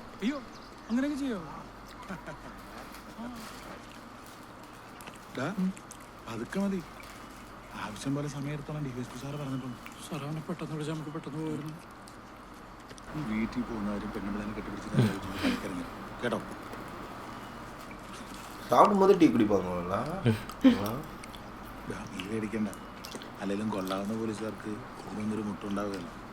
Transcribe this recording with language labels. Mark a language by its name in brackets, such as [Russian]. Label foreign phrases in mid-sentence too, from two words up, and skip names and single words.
[Malayalam] അയ്യോ അങ്ങനെയൊക്കെ ചെയ്യോ? അതൊക്കെ മതി. ആവശ്യം പോലെ സമയം എടുത്തോളം DSP സാറ് പറഞ്ഞിട്ടുണ്ട്. സാറേ അവനെ പെട്ടെന്ന് വിളിച്ചാൽ നമുക്ക് പെട്ടെന്ന് പോയിരുന്നു. വീട്ടിൽ പോകുന്നവരും പെണ്ണുമ്പിളെ കെട്ടിപ്പിടിച്ചിട്ട് കേട്ടോ. [Tamil] சாப்பிடும்போது டீ குடிப்பாங்களா? [Malayalam] നീ പേടിക്കണ്ട, അല്ലെങ്കിലും കൊള്ളാവുന്ന പോലീസുകാർക്ക് ഒന്നൊരു മുട്ടുണ്ടാവുകയല്ലോ.